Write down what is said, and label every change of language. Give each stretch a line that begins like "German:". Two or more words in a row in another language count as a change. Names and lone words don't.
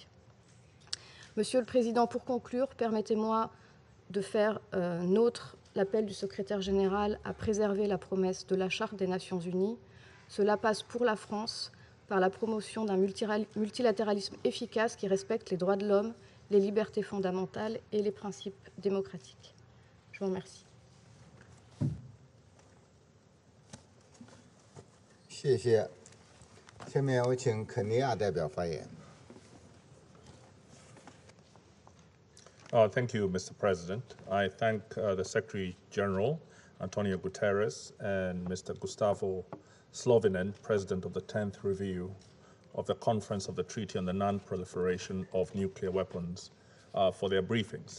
French: Monsieur le Président, pour conclure, permettez-moi de faire nôtre l'appel du secrétaire général à préserver la promesse de la Charte des Nations Unies. Cela passe pour la France par la promotion d'un multilatéralisme efficace qui respecte les droits de l'homme, les libertés fondamentales et les principes démocratiques. Je vous remercie.
Chinese: 谢谢。下面我请肯尼亚代表发言。
English: Thank you, Mr. President. I thank the Secretary General, Antonio Guterres, and Mr. Gustavo Slovinen, President of the 10th Review of the Conference of the Treaty on the Non-Proliferation of Nuclear Weapons, for their briefings.